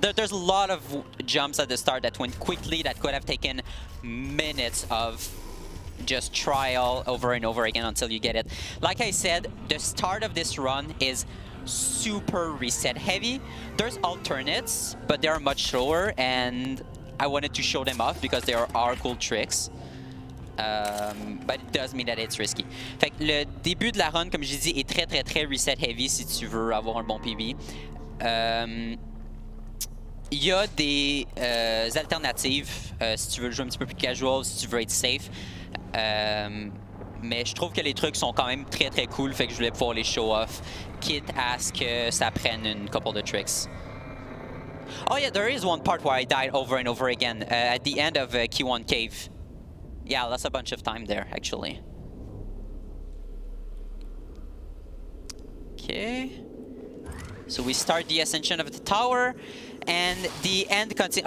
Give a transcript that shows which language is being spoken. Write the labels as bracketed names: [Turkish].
[English] There's a lot of jumps at the start that went quickly that could have taken minutes of just trial over and over again until you get it. Like I said, the start of this run is super reset heavy. There's alternates, but they are much slower, and I wanted to show them off because there are cool tricks. But it does mean that it's risky. [French] Fait que le début de la run, comme j'ai dit, est très reset heavy si tu veux avoir un bon PB. Il y a des alternatives si tu veux jouer un petit peu plus casual, si tu veux être safe. Mais je trouve que les trucs sont quand même très cool, fait que je voulais pouvoir les show off, quitte à ce que ça prenne une couple de tricks. [English] Oh yeah, there is one part where I died over and over again at the end of Q1 Cave. Yeah, that's a bunch of time there, actually. Okay. So we start the ascension of the tower, and the end cutscene.